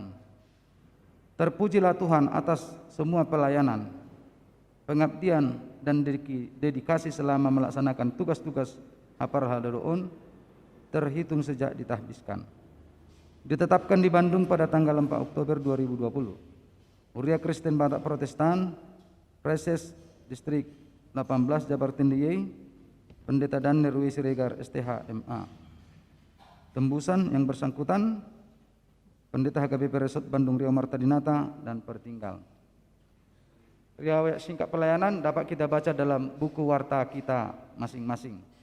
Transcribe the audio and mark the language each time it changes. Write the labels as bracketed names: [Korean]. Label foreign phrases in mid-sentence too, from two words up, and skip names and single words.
[Indonesian] Terpujilah Tuhan atas semua pelayanan, pengabdian dan dedikasi selama melaksanakan tugas-tugas Hapar Haladoon terhitung sejak ditahbiskan. Ditetapkan di Bandung pada tanggal 4 Oktober 2020. Kuria Kristen Batak Protestan, Preses Distrik 18 Jabar Tendie, Pendeta Danir W. Siregar STH MA. Tembusan yang bersangkutan Pendeta HKBP Resort Bandung Riau Martadinata dan pertinggal. Riwayat singkat pelayanan dapat kita baca dalam buku warta kita masing-masing.